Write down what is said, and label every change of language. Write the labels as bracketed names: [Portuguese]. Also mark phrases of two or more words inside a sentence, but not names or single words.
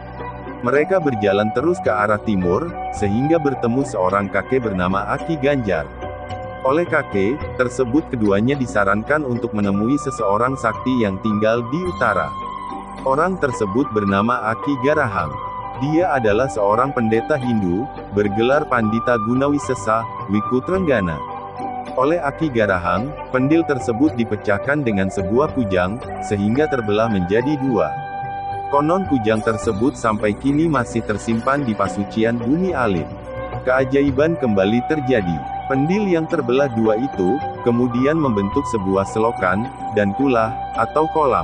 [Indonesian] Mereka berjalan terus ke arah timur, sehingga bertemu seorang kakek bernama Aki Ganjar. Oleh kakek tersebut keduanya disarankan untuk menemui seseorang sakti yang tinggal di utara. Orang tersebut bernama Aki Garahang. Dia adalah seorang pendeta Hindu, bergelar Pandita Gunawisesa, Wikutrenggana. Oleh Aki Garahang, pendil tersebut dipecahkan dengan sebuah kujang, sehingga terbelah menjadi dua. Konon kujang tersebut sampai kini masih tersimpan di pasucian Bumi Alit. Keajaiban kembali terjadi. Pendil yang terbelah dua itu, kemudian membentuk sebuah selokan, dan kulah, atau kolam.